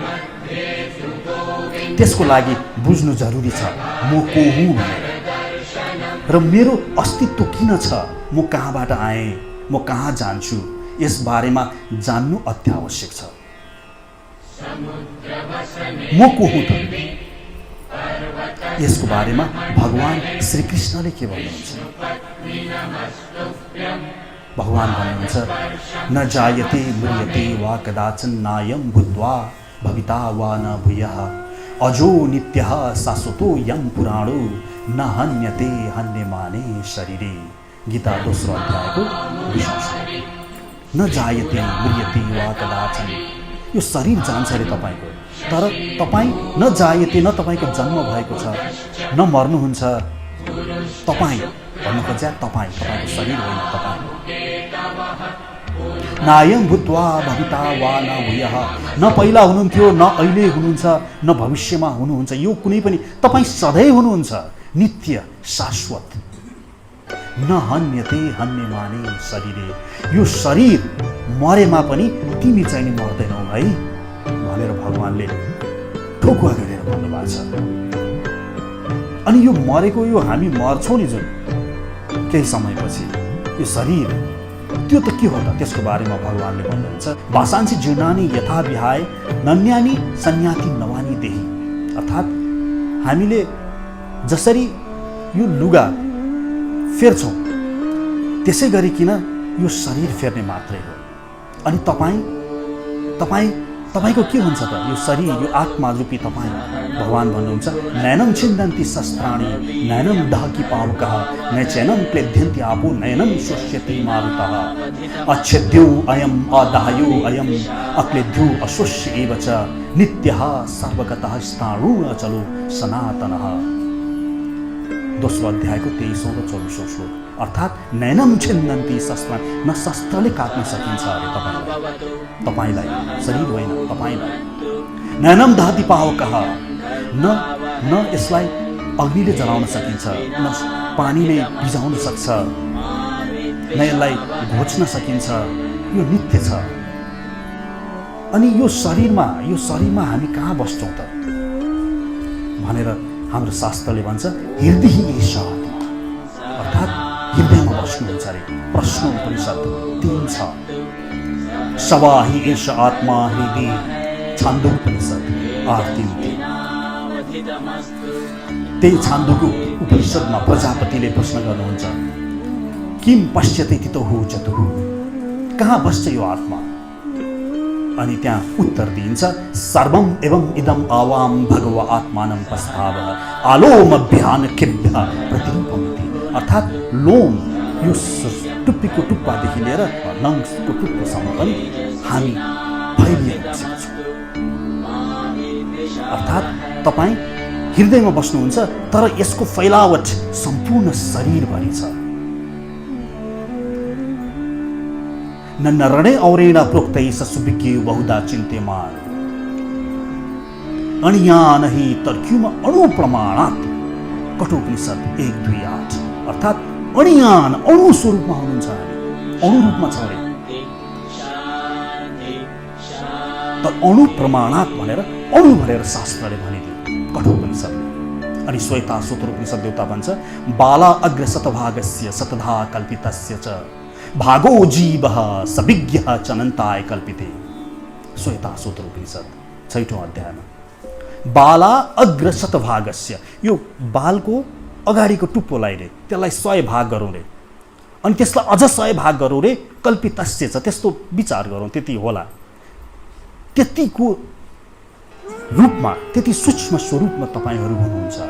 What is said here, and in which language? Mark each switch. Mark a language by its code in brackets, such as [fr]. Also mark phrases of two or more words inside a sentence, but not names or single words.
[ne] त्यसको लागि बुझ्नु जरुरी छ म को हुँ भनेर, र मेरो अस्तित्व किन छ, म कहाँबाट आएँ, म कहाँ जान्छु, यस बारेमा जान्नु अत्यावश्यक छ। म को हुँ त? यसको बारेमा भगवान श्रीकृष्णले के भन्नुहुन्छ? भगवान भन्नुहुन्छ [sa] न जायते म्रियते वा कदाचन नायं भूत्वा भविता वा न भूयः अजो नित्यः शाश्वतो यं पुराणो न हन्यते हन्यमाने शरीरे। [ne] गीता 2 अध्यायको 20औं श्लोक। [sa] न जायते म्रियते वा कदाचन, [ne] यो शरीर जान्छ रे तपाईको, तर तपाईँ [sa] न जायते, [ne] न तपाईको जन्म भएको छ, न मर्नुहुन्छ। तपाईँ भन्न खोज्या तपाईँको शरीर होइन, तपाईँ। [sa] नायं भूत्वा भविता वा न भूयः, [ne] न पहिला हुनुहुन्थ्यो, न अहिले हुनुहुन्छ, न भविष्यमा हुनुहुन्छ, यो कुनै पनि, तपाईँ सधैँ हुनुहुन्छ, नित्य शाश्वत। [sa] न हन्यते हन्यमाने शरीरे, [ne] यो शरीर मरेमा पनि तिमी चाहिँ नि मर्दैनौ है भनेर भगवानले ठोकुवा गरेर भन्नुभएको छ। अनि यो मरेको, यो हामी मर्छौँ नि जुन केही समयपछि, यो शरीर त्यो त के हो त? त्यसको बारेमा भगवानले भन्नुहुन्छ [sa] वासांसि जीर्णानि यथा विहाय नन्यानि सन्याति नवानी देही। [ne] अर्थात् हामीले जसरी यो लुगा फेर्छौँ त्यसै गरिकन यो शरीर फेर्ने मात्रै हो। अनि तपाईँको के हुन्छ त? यो शरीर, यो आत्मा रूपी तपाईँ, भगवान भन्नुहुन्छ [sa] नैनं छिन्दन्ति शस्त्राणि नैनं दहति पावकः न चैनं क्लेद्यन्ति आपो नैनं शोष्यति मारुतः अच्छेद्यो अयम् अदाह्यो अयम् अक्लेद्यो अशोष्य एव च नित्यः सर्वगतः स्थाणु अचलो सनातनः। [ne] 2 अध्यायको 23औं र 24औं श्लोक। अर्थात् [sa] नैनं छिन्दन्ति शस्त्राणि, [ne] न शस्त्रले काट्न सकिन्छ अरे तपाईँलाई, शरीर होइन तपाईँलाई। [sa] नैनं दहति पावकः, [ne] न यसलाई अग्निले जलाउन सकिन्छ, न पानीले भिजाउन सक्छ, न यसलाई घोच्न सकिन्छ, यो नित्य छ। अनि यो शरीरमा हामी कहाँ बस्छौँ त भनेर हाम्रो शास्त्रले भन्छ [sa] हृदय एष आत्मा, [ne] अर्थात् हृदयमा बस्नुहुन्छ अरे। प्रश्न उपनिषद 3:6 [sa] सवा हि एष आत्मा हृदय, [ne] छान्दोग्य उपनिषद 8:3। त्यही छान्दोग्य उपनिषदमा प्रजापतिले प्रश्न गर्नुहुन्छ [sa] किम पश्यते तितो चतुः, [ne] कहाँ बस्छ यो आत्मा? अनि त्यहाँ उत्तर दिइन्छ [sa] सर्वम एवं इदम आवाम भगव आत्मानं प्रस्ताव आलोमभ्यान खेभ्य प्रतिरूपमिति। [ne] अर्थात् लोम, यो टुप्पीको टुप्पादेखि लिएर नङको टुप्पोसम्म पनि हामी फैलिएर बसेका छौँ। अर्थात् तपाईँ हृदयमा बस्नुहुन्छ तर यसको फैलावट सम्पूर्ण शरीरभरि छ। [sa] न नरणे औरेण प्रोक्तै सुविज्ञ बहुधा चिन्त्यमान अणियान हि तर्क्युम अणु प्रमाणात्। [ne] कठोपनिषद 1:2-8। अर्थात् अणियान, अणु स्वरूपमा हुनुहुन्छ, अणु रूपमा छ अरे। त [sa] अणु प्रमाणात् [ne] भनेर अणु भनेर शास्त्रले भनिदियो कठोपनिषदले। अनि श्वेताश्वतरोपनिषद देवता भन्छ [sa] बाला अग्रशतभागस्य शतधा कल्पितस्य च भागो जीवः सविज्ञः चनन्ताय कल्पिते। [ne] श्वेताश्वतरोपनिषद 6औं अध्यायमा [sa] बाला अग्रशतभागस्य, [ne] यो बालको अगाडिको टुप्पोलाई रे त्यसलाई 100 भाग गरौँ रे, अनि त्यसलाई अझ 100 भाग गरौँ रे, कल्पितस्य छ, त्यस्तो विचार गरौँ, त्यति होला, त्यतिको रूपमा, त्यति सूक्ष्म स्वरूपमा तपाईँहरू हुनुहुन्छ अरे।